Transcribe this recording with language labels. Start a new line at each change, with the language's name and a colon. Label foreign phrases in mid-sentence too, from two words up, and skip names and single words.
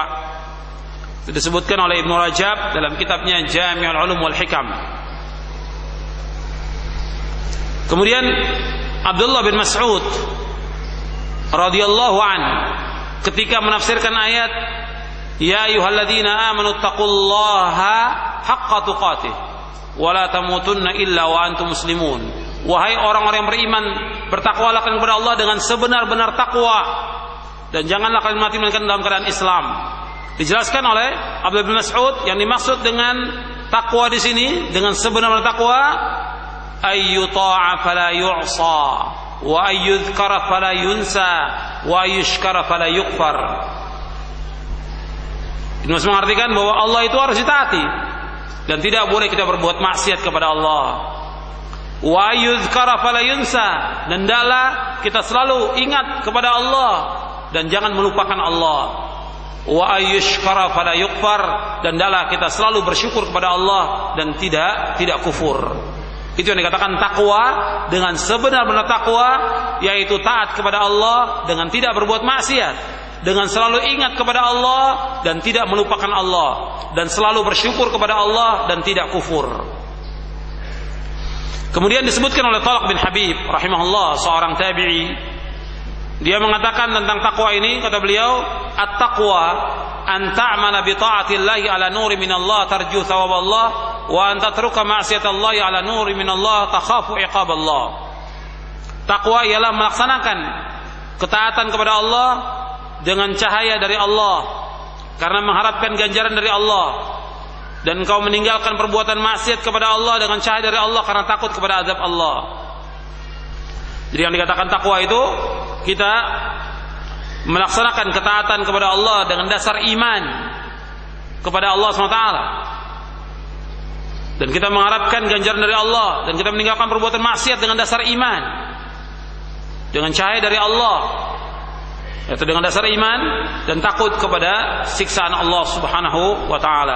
Indonesian: Itu disebutkan oleh Ibnu Rajab dalam kitabnya Jami'ul Ulum wal Hikam.
Arabic: Kemudian Abdullah bin Mas'ud رضي الله عن
Indonesian: ketika menafsirkan ayat
Arabic: يا أيها الذين آمنوا اتقوا الله حق تقاته ولا تموتن إلا وأنتم مسلمون,
Indonesian: wahai orang-orang yang beriman, bertakwalah kalian kepada Allah dengan sebenar-benar takwa, dan janganlah kalian mati melainkan dalam keadaan Islam. Dijelaskan oleh Abdullah bin Mas'ud yang dimaksud dengan takwa di sini, dengan sebenar-benar takwa,
Arabic: أن يطاع فلا يعصى وأن يذكر فلا ينسى وأن يشكر فلا يكفر.
Indonesian: Ini mengartikan bahwa Allah itu harus ditaati dan tidak boleh kita berbuat maksiat kepada Allah.
Arabic: وأن يذكر فلا ينسى,
Indonesian: dan hendaklah kita selalu ingat kepada Allah dan jangan melupakan Allah.
Arabic: وأن يشكر فلا يكفر,
Indonesian: dan hendaklah kita selalu bersyukur kepada Allah dan tidak kufur. Itu yang dikatakan takwa dengan sebenar-benar takwa, yaitu taat kepada Allah dengan tidak berbuat maksiat, dengan selalu ingat kepada Allah dan tidak melupakan Allah, dan selalu bersyukur kepada Allah dan tidak kufur. Kemudian disebutkan oleh Talq bin Habib rahimahullah, seorang tabi'i, dia mengatakan tentang takwa ini, kata beliau,
Arabic: التقوى أن تعمل بطاعة الله على نور من الله ترجو ثواب الله وأن تترك معصية الله على نور من الله تخاف عقاب الله.
Indonesian: Takwa ialah melaksanakan ketaatan kepada Allah dengan cahaya dari Allah karena mengharapkan ganjaran dari Allah, dan engkau meninggalkan perbuatan maksiat kepada Allah dengan cahaya dari Allah karena takut kepada azab Allah. Jadi yang dikatakan takwa itu kita melaksanakan ketaatan kepada Allah dengan dasar iman kepada Allah SWT, dan kita mengharapkan ganjaran dari Allah, dan kita meninggalkan perbuatan maksiat dengan dasar iman dengan cahaya dari Allah, yaitu dengan dasar iman dan takut kepada siksaan Allah
Arabic: سبحانه وتعالى.